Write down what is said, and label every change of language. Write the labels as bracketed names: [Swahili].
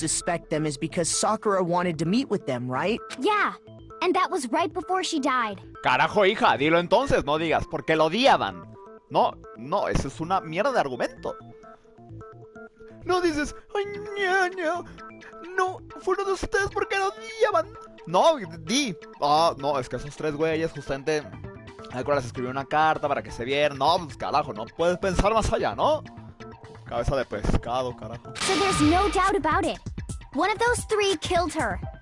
[English] suspect them is because Sakura wanted to meet with them, right? Yeah. And that was right before she died. [Spanish] Carajo, hija, dilo entonces, no digas, porque lo odiaban. No, eso es una mierda de argumento. No dices, ay, ñaña, no, fueron de ustedes porque lo odiaban. No, di, no, es que esos tres güeyes justamente, les escribió una carta para que se vieran. No, pues carajo, no puedes pensar más allá, ¿no? Cabeza de pescado, carajo. [English] So there's no doubt about it. One of those three killed her.